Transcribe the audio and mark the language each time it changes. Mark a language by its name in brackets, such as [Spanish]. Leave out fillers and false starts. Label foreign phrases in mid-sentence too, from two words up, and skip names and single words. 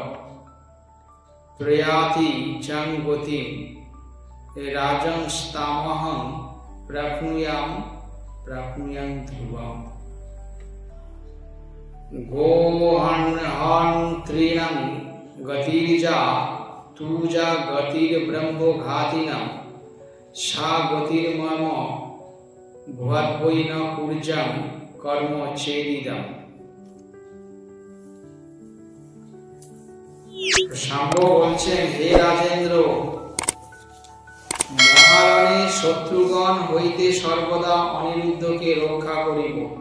[Sanskrit] প্রয়াতি চং গতি রাজংস্তামহং প্রাপ্নুয়াম ধ্রুবম গোহন্ত্রিণং গতির্যা তুজা গতির্ব্রহ্মঘাতিনাম সা গতির্মম ভুয়াদ্বৈ ন কুর্যাং কর্ম চেদিদম। [Bangla] শাম্ব বলছেন, হে রাজেন্দ্র, মহারণে শত্রুগণ হইতে সর্বদা অনিরুদ্ধকে রক্ষা করিব।